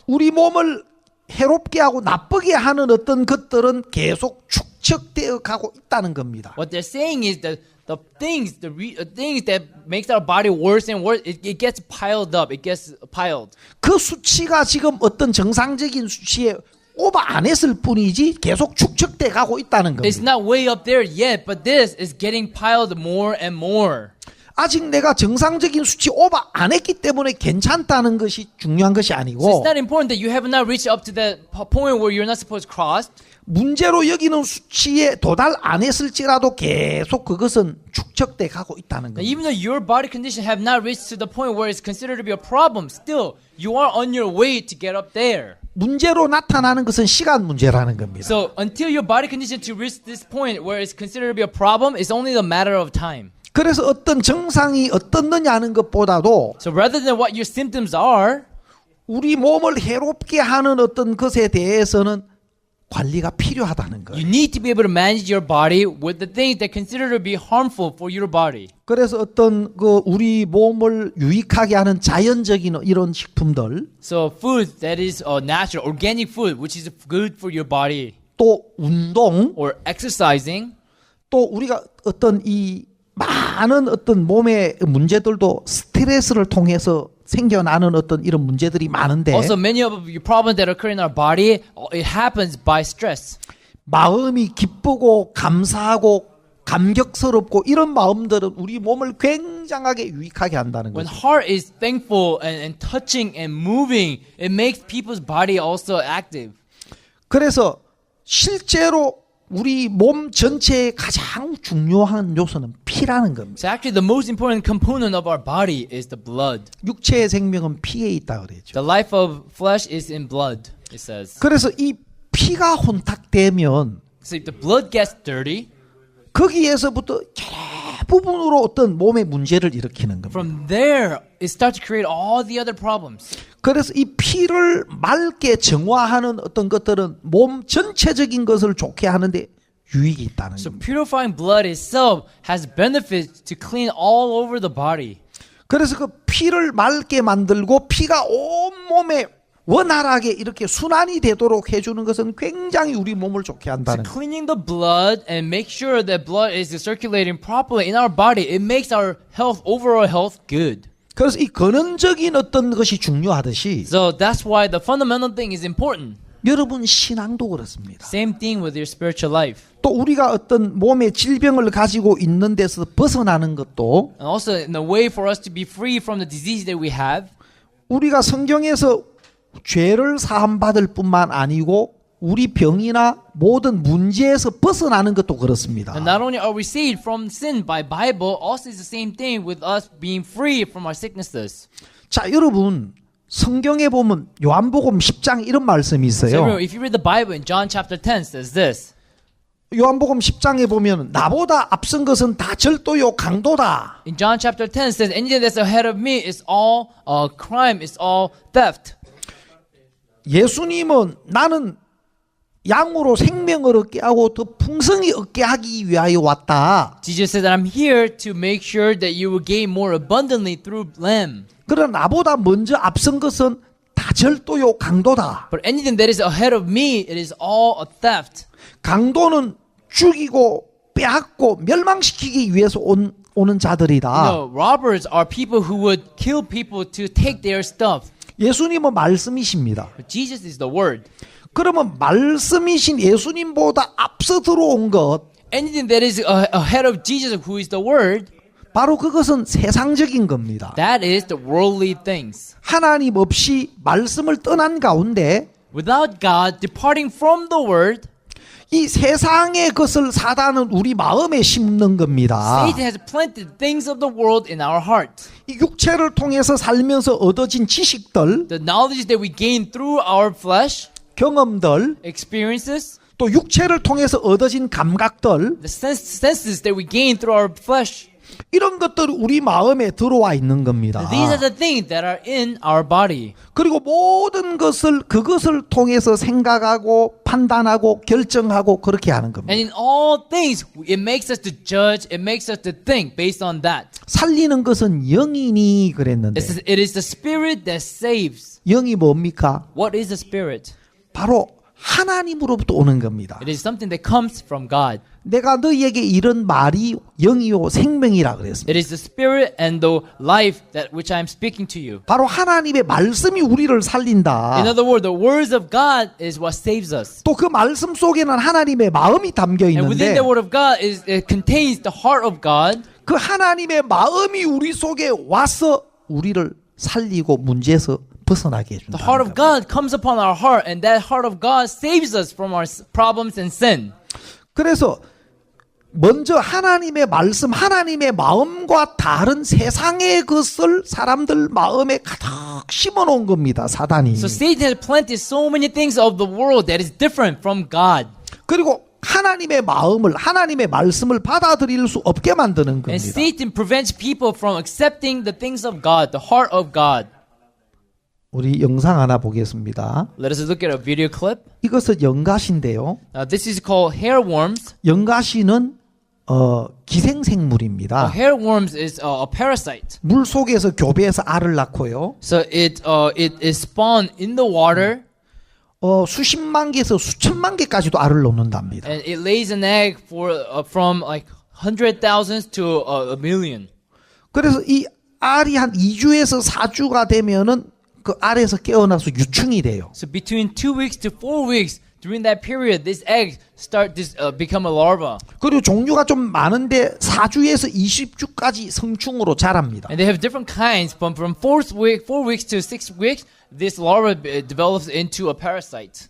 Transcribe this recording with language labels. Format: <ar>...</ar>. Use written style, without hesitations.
<ko>우리 몸을 해롭게 하고 나쁘게 하는 어떤 것들은 계속 축적되어 가고 있다는 겁니다.</ko> <en>what they're saying is that the things that makes our body worse and worse, it gets piled up. It gets piled.</en> <ko>그 수치가 지금 어떤 정상적인 수치에 오버 안 했을 뿐이지 계속 축적돼 가고 있다는</ko> <en>It's</en> <ko>겁니다.</ko> <en>not way up there yet, but this is getting piled more and more.</en> <ko>아직 내가 정상적인 수치 오버 안 했기 때문에 괜찮다는 것이 중요한 것이</ko> <en>So</en> <ko>아니고</ko> <en>it's not important that you have not reached up to that point where you're not supposed to cross.</en> <ko>문제로 여기는 수치에 도달 안 했을지라도 계속 그것은 축적돼 가고 있다는</ko> <en>Now, even though your body condition have not reached to the point where it's considered to be a problem, still you are on your way to get up there.</en> <ko>문제로 나타나는 것은 시간 문제라는 겁니다.</ko> <en>So until your body condition to reach this point where it's considered to be a problem, it's only a matter of time.</en> <ko>그래서 어떤 증상이 어떻느냐는 것보다도</ko> <en>So rather than what your symptoms are,</en> <ko>우리 몸을 해롭게 하는 어떤 것에 대해서는 관리가 필요하다는 거예요.</ko> <en>you need to be able to manage your body with the things that consider to be harmful for your body.</en> <ko>그래서 어떤 그 우리 몸을 유익하게 하는 자연적인 이런 식품들</ko> <en>So food that is natural, organic food, which is good for your body,</en> <ko>또 운동</ko> <en>or exercising,</en> <ko>또 우리가 어떤 이 많은 어떤 몸의 문제들도 스트레스를 통해서 생겨나는 어떤 이런 문제들이 많은데</ko> <en>also many of your problems that occur in our body, it happens by stress.</en> <ko>마음이 기쁘고 감사하고 감격스럽고 이런 마음들은 우리 몸을 굉장하게 유익하게 한다는</ko> <en>When</en> <ko>거죠.</ko> <en>heart is thankful and touching and moving, it makes people's body also active.</en> <ko>그래서 실제로 우리 몸 전체의 가장 중요한 요소는 피라는 겁니다.</ko> <en>So actually, the most important component of our body is the blood.</en> <ko>육체의 생명은 피에 있다 그랬죠.</ko> <en>The life of flesh is in blood. It says.</en> <ko>그래서 이 피가 혼탁되면</ko> <en>So if the blood gets dirty,</en> <ko>거기에서부터 대부분으로 어떤 몸의 문제를 일으키는 겁니다.</ko> <en>from there it starts to create all the other problems.</en> <ko>그래서 이 피를 맑게 정화하는 어떤 것들은 몸 전체적인 것을 좋게 하는데 유익이 있다는</ko> <en>So</en> <ko>겁니다.</ko> <en>purifying blood itself has benefits to clean all over the body.</en> <ko>그래서 그 피를 맑게 만들고 피가 온 몸에 원활하게 이렇게 순환이 되도록 해주는 것은 굉장히 우리 몸을 좋게</ko> <en>So</en> <ko>한다는 거예요.</ko> <en>cleaning the blood and make sure that blood is circulating properly in our body, it makes our health, overall health, good.</en> <ko>그래서 이 근원적인 어떤 것이 중요하듯이</ko> <en>So that's why the fundamental thing is important.</en> <ko>여러분 신앙도 그렇습니다.</ko> <en>Same thing with your spiritual life.</en> <ko>또 우리가 어떤 몸의 질병을 가지고 있는 데서 벗어나는 것도</ko> <en>And also in the way for us to be free from the disease that we have,</en> <ko>우리가 성경에서 죄를 사함받을 뿐만 아니고 우리 병이나 모든 문제에서 벗어나는 것도 그렇습니다.</ko> <en>and not only are we saved from sin by Bible, also it's the same thing with us being free from our sicknesses.</en> <ko>자, 여러분 성경에 보면 요한복음 10장 이런 말씀이</ko> <en>So</en> <ko>있어요.</ko> <en>remember, if you read the Bible in John chapter 10 says this.</en> <ko>요한복음 10장에 보면 나보다 앞선 것은 다 절도요 강도다.</ko> <en>In John chapter 10 it says anything that's ahead of me is all crime, is all theft.</en> <ko>예수님은 나는 양으로 생명을 얻게 하고 더 풍성히 얻게 하기 위하여 왔다.</ko> <en>Jesus said that I'm here to make sure that you will gain more abundantly through lamb.</en> <ko>그러나 나보다 먼저 앞선 것은 다 절도요 강도다.</ko> <en>But anything that is ahead of me, it is all a theft.</en> <ko>강도는 죽이고 빼앗고 멸망시키기 위해서 오는 자들이다.</ko> <en>No, robbers are people who would kill people to take their stuff.</en> <ko>예수님은 말씀이십니다.</ko> <en>But Jesus is the word.</en> <ko>그러면 말씀이신 예수님보다 앞서 들어온 것</ko> <en>Anything that is ahead of Jesus, who is the word,</en> <ko>바로 그것은 세상적인 겁니다.</ko> <en>that is the worldly things.</en> <ko>하나님 없이 말씀을 떠난 가운데</ko> <en>Without God departing from the word,</en> <ko>이 세상의 것을 사단은 우리 마음에 심는 겁니다.</ko> <en>Satan has planted things of the world in our heart.</en> <ko>이 육체를 통해서 살면서 얻어진 지식들,</ko> <en>The knowledge that we gain through our flesh,</en> <ko>경험들,</ko> <en>experiences,</en> <ko>또 육체를 통해서 얻어진 감각들,</ko> <en>the senses that we gain through our flesh.</en> <ko>이런 것들이 우리 마음에 들어와 있는 겁니다.</ko> <en>These are the things that are in our body.</en> <ko>그리고 모든 것을 그것을 통해서 생각하고 판단하고 결정하고 그렇게 하는 겁니다.</ko> <en>And in all things, it makes us to judge, it makes us to think based on that.</en> <ko>살리는 것은 영이니 그랬는데</ko> <en>It is the spirit that saves.</en> <ko>영이 뭡니까?</ko> <en>What is the spirit?</en> <ko>바로 하나님으로부터 오는 겁니다.</ko> <en>It is something that comes from God.</en> <ko>내가 너희에게 이런 말이 영이요 생명이라 그랬습니다.</ko> <en>It is the spirit and the life that which I am speaking to you.</en> <ko>바로 하나님의 말씀이 우리를 살린다.</ko> <en>In other words, the words of God is what saves us.</en> <ko>또 그 말씀 속에는 하나님의 마음이 담겨</ko> <en>And within the word of God it contains the heart of God.</en> <ko>그 하나님의 마음이 우리 속에 와서 우리를 살리고 문제에서 벗어나게 해준다.</ko> <en>The heart of God comes upon our heart, and that heart of God saves us from our problems and sin.</en> <ko>그래서 먼저 하나님의 말씀, 하나님의 마음과 다른 세상의 것을 사람들 마음에 가득 심어놓은 겁니다. 사단이.</ko> <en>So Satan has planted so many things of the world that is different from God.</en> <ko>그리고 하나님의 마음을, 하나님의 말씀을 받아들일 수 없게 만드는</ko> <en>And</en> <ko>겁니다.</ko> <en>Satan prevents people from accepting the things of God, the heart of God.</en> <ko>우리 영상 하나 보겠습니다.</ko> <en>Let us look at a video clip.</en> <ko>이것은 연가시인데요.</ko> <en>This is called hairworms.</en> <ko>연가시는 기생생물입니다.</ko> <en>Hairworms is a parasite.</en> <ko>물 속에서 교배해서 알을 낳고요.</ko> <en>So it is spawned in the water,</en> <ko>수십만 개에서 수천만 개까지도 알을 놓는답니다.</ko> <en>and it lays an egg for from like 100,000 to a million.</en> <ko>그래서 이 알이 한 2주에서 4주가 되면은 그 알에서 깨어나서 유충이 돼요.</ko> <en>So between 2 weeks to 4 weeks, During that period, this egg become a larva,</en> <ko>그리고 종류가 좀 많은데 4주에서 20주까지 성충으로 자랍니다.</ko> <en>and they have different kinds. From 4 weeks to 6 weeks, this larva develops into a parasite.</en>